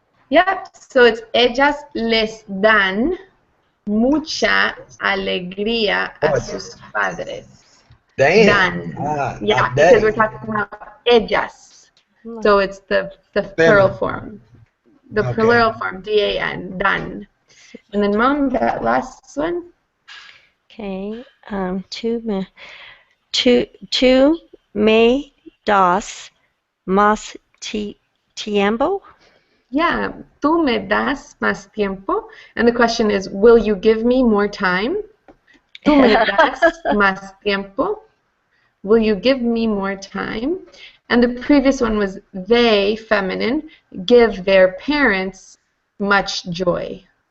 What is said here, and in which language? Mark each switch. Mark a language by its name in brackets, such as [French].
[English] Yep, so it's [Spanish] ellas les dan mucha alegría a sus padres. Dan. [English] Yeah, because we're talking about ellas. So it's the plural form. The plural form, D-A-N, dan. And then, Mom, that last one? [Spanish] Okay. Tú me das más tiempo? [English] Yeah, [Spanish] tú me das más tiempo. [English] And the question is, will you give me more time? [Spanish] Tú me das más tiempo. [English] Will you give me more time? And the previous one was they, feminine, give their parents much joy.